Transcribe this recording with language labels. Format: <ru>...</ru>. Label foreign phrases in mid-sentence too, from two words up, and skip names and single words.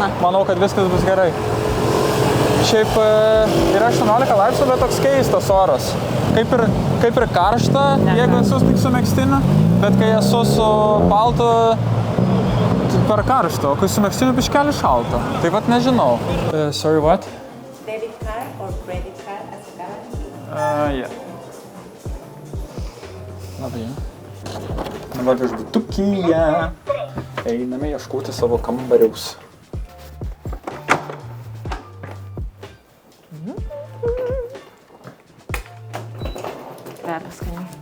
<lt>manau, kad viskas bus gerai. Šiaip yra 18 laipsnių, bet toks keistas oras. Kaip ir karšta, jeigu esu tik su megztiniu, bet kai esu su paltu, per karštą, o kai su megztiniu biškelį šalta. Tai vat nežinau.</lt> <en>Sorry, what? Debit card or credit card as a Yeah.</en> <lt>Labai. Dabar viešbutukyje. Einame ieškoti savo kambariaus. Kvepia skaniai.</lt>